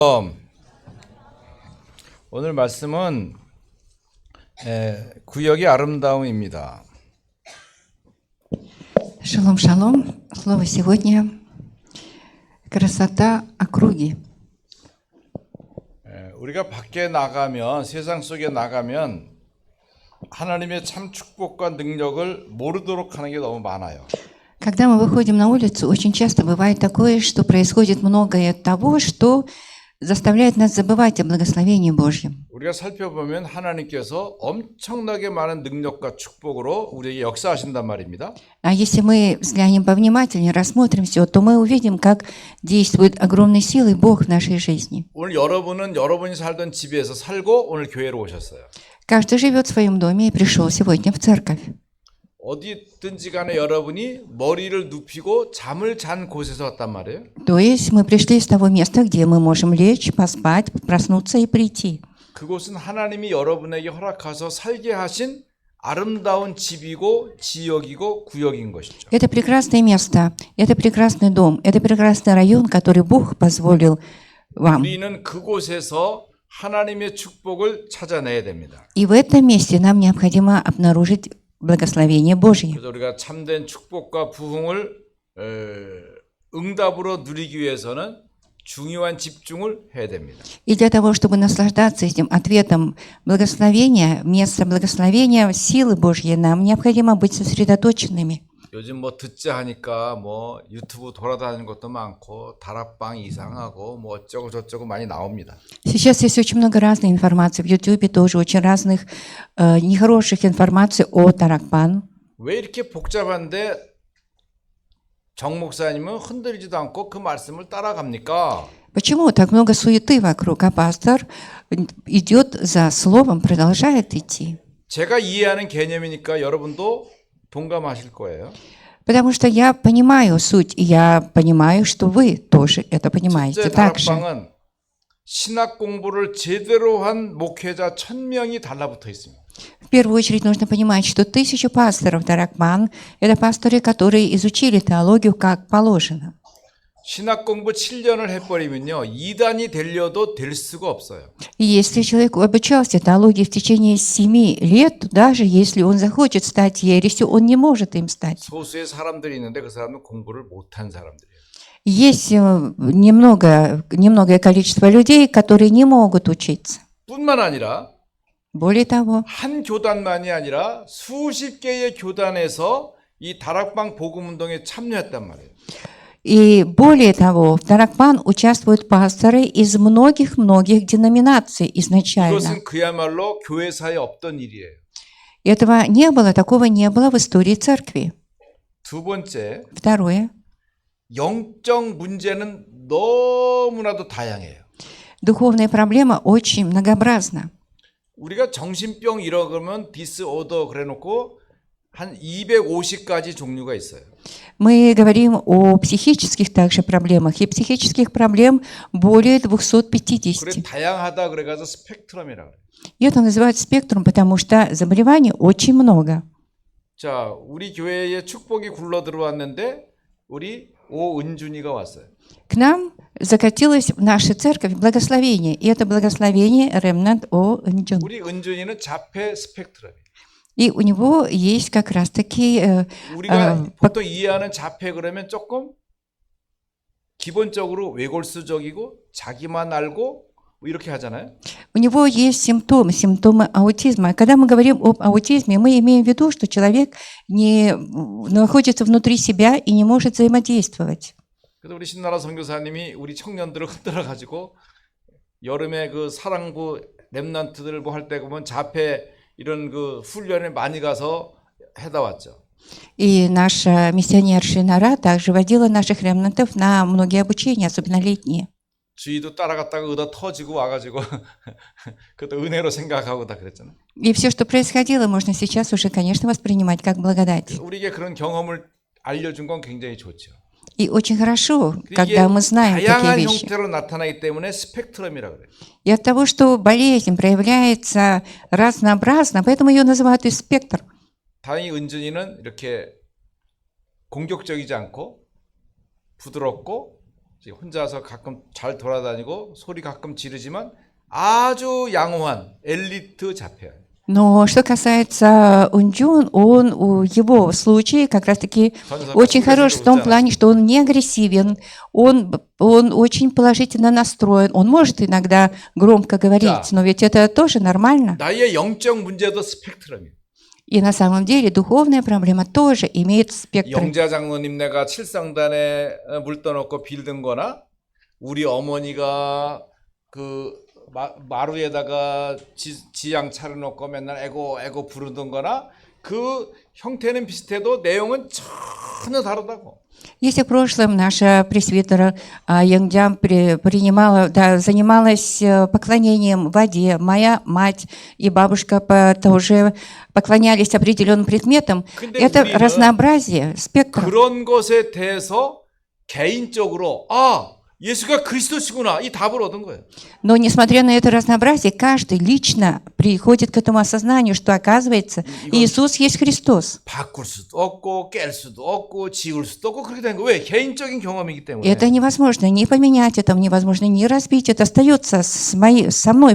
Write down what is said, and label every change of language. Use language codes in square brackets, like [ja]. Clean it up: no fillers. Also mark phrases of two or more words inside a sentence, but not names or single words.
[ko] 오늘 말씀은 구역의 아름다움입니다. [ru] Шалом, шалом. Слово сегодня – красота округи. [ko] 우리가 밖에 나가면, 세상 속에 나가면 하나님의 참 축복과 능력을 모르도록 하는 게 너무 많아요. [ru] Когда мы выходим на улицу, очень часто бывает такое, что происходит многое того, что заставляет нас забывать о благословении Божьем. [ko] 우리가 살펴보면 하나님께서 엄청나게 많은 능력과 축복으로 우리에게 역사하신단 말입니다. [ru] А если мы взглянем повнимательнее, рассмотрим все, то мы увидим, как действует огромной силой Бог в нашей жизни. [ko] 오늘 여러분은 여러분이 살던 집에서 살고 오늘 교회로 오셨어요. [ru] Каждый живет в своем доме и пришел сегодня в церковь. [ko] 어디든지 간에 여러분이 머리를 눕히고 잠을 잔 곳에서 왔단 말이에요. [ru] То есть мы пришли с того места, где мы можем лечь, поспать, проснуться и прийти. [ko] 그곳은 하나님이 여러분에게 허락하셔서 살게 하신 아름다운 집이고 지역이고 구역인 것이죠. [ru] Это прекрасное место, это прекрасный дом, это прекрасный район, который Бог позволил вам. [ko] 우리는 그곳에서 하나님의 축복을 찾아내야 됩니다. [ru] И в этом месте нам необходимо обнаружить благословение Божье. [ko] 그래서 우리가 참된 축복과 부흥을 응답으로 누리기 위해서는 중요한 집중을 해야 됩니다. [ru] И для того, чтобы наслаждаться этим ответом благословения, место благословения, силы Божьей, нам необходимо быть сосредоточенными. [ko] 요즘 뭐 듣자 하니까 뭐 유튜브 돌아다니는 것도 많고 다락방 이상하고 뭐 어쩌고 저쩌고 많이 나옵니다. [ru] Сейчас есть очень много разной информации. В YouTube тоже очень разных нехороших информаций о Таракпан. [ko] 왜 이렇게 복잡한데 정 목사님은 흔들리지도 않고 그 말씀을 따라갑니까? [ru] Почему так много суеты вокруг, а пастор идет за словом, продолжает идти? [ko] 제가 이해하는 개념이니까 여러분도 동감하실 거예요. [ru] Потому что я понимаю суть, и я понимаю, что вы тоже это понимаете. [ko] 첫째 [ru] Так же. [ko] 다락방은 신학 공부를 제대로 한 목회자 1000명이 달라붙어 있습니다. [ru] В первую очередь нужно понимать, что 1000 пасторов Таракман – это пасторы, которые изучили теологию как положено. [ko] 신학 공부 7년을 해버리면요 2단이 되려도 될 수가 없어요. [ru] И если человек обучался теологии в течение 7 лет, даже если он захочет стать ересью, он не может им стать. [ko] 소수의 사람들이 있는데 그 사람은 공부를 못한 사람들이에요. [ru] Есть немногое количество людей, которые не могут учиться. [ko] 뿐만 아니라 [ru] Более того, [ko] 한 교단만이 아니라 수십 개의 교단에서 이 다락방 복음 운동에 참여했단 말이에요. [ru] и более того, в Таракман участвуют пасторы из многих деноминаций изначально. [ko] 이것은 그야말로 교회사에 없던 일이에요. [ru] Этого не было, такого не было в истории церкви. [ko] 두 번째, [ru] Второе. [ko] 영적 문제는 너무나도 다양해요. [ru] Духовная проблема очень многообразна. [ko] 우리가 정신병 이러면 디스오더 그래놓고 한 250가지 종류가 있어요. [ru] Мы говорим о психических также проблемах, и психических проблем более [ko] 그래 [ru] 250. [ko] 다양하다 그래가지고 스펙트럼이라 그래요. [ru] И это называют спектром, потому что заболеваний очень много. [ko] 자, 우리 교회에 축복이 굴러 들어왔는데 우리 오은준이가 왔어요. [ru] К нам закатилось в нашу церковь благословение, и это благословение Ремнант О. Нджун. [ko] 우리 은준이는 자폐 스펙트럼이에요. [ru] И у него есть как раз-таки [ko] 우리가 보통 이해하는 자폐 그러면 조금 기본적으로 외골수적이고 자기만 알고 뭐 이렇게 하잖아요. [ru] у него есть симптомы аутизма. Когда мы говорим об аутизме, мы имеем в виду, что человек не находится внутри себя и не может взаимодействовать. [ko] 그래서 우리 신나라 선교사님이 우리 청년들을 흔들어 가지고 여름에 그 사랑부 렘넌트들 뭐 할 때 보면 자폐 이런 그 훈련에 많이 가서 해다 왔죠. [ru] И наша миссионер Шинара также водила наших ремнантов на многие обучения, особенно летние. [ko] 주위도 따라갔다가 의다 터지고 와가지고 그것도 은혜로 생각하고 다 그랬잖아요. [ru] И все, что происходило, можно сейчас уже, конечно, воспринимать как благодать. [ko] 우리에게 그런 경험을 알려준 건 굉장히 좋죠. [ru] И очень хорошо, [ko] 이게 [ru] когда мы знаем такие [ko] 다양한 [ru] вещи. [ko] 형태로 나타나기 때문에 스펙트럼이라고 그래요. [ru] И от того, что болезнь проявляется разнообразно, поэтому ее называют и спектр. [ko] 다행히 은준이는 이렇게 공격적이지 않고 부드럽고 혼자서 가끔 잘 돌아다니고 소리 가끔 지르지만 아주 양호한 엘리트 자폐예요. [ru] Но что касается Унджун, его случай как раз-таки очень хорош в том плане, что он не агрессивен, он очень положительно настроен, он может иногда громко говорить, но ведь это тоже нормально. [ko] 나의 영적 문제도 스펙트럼이에요. [ru] И на самом деле духовная проблема тоже имеет спектр. [ko] 영자 장로님네가 칠성단에 물 떠놓고 빌든거나 우리 어머니가 그 마루에다가 지향 차려놓고 맨날 애고 부르던거나 그 형태는 비슷해도 내용은 전혀 다르다고. [ru] Если в прошлом наша пресвитера Янгдям занималась поклонением в воде, моя мать и бабушка тоже поклонялись определенным предметам, это разнообразие, спектр. [ko] 그런 것에 대해서 개인적으로 예수가 그리스도시구나 이 답을 얻은 거예요. [ru] Но несмотря на это разнообразие, каждый лично приходит к этому осознанию, что оказывается Иисус есть Христос. [ko] 바꿀 수도 없고 깰 수도 없고 지울 수도 없고 그렇게 된 거. 왜? 개인적인 경험이기 때문에. [ru] Это невозможно не поменять, это невозможно не разбить, это остается со мной.